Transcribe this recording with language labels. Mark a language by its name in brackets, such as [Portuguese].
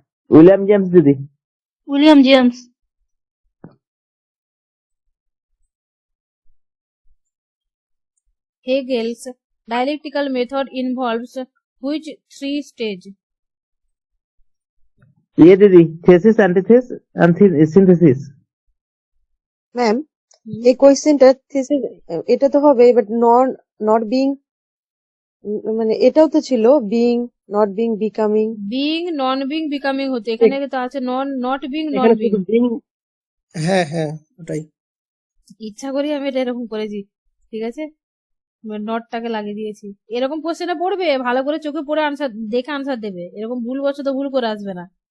[Bangla] William James দিদি। [English] William James. Hegel's dialectical method involves which three stage? ये दीदी, thesis, antithesis and synthesis. [Bangla] Ma'am এই কোয়েশ্চেনটা থিসিস এটা তো হবে, বাট নট বিং, মানে এটাও তো ছিল being, not being, becoming. [English] Being, non-being, becoming [Bangla] হতে, এখানে তো আছে [English] not being, [Bangla] এখানে [English] non-being। [Bangla] শুধু being, হ্যাঁ হ্যাঁ ওটাই। ইচ্ছা করি আমি এটা এরকম করেছি, ঠিক আছে, নটটাকে লাগিয়ে দিয়েছি। এরকম কোশ্চেনে পড়বে, ভালো করে চোখে পড়ে আনসার দেখে আনসার দেবে, এরকম ভুল বছর তো ভুল করে আসবে না।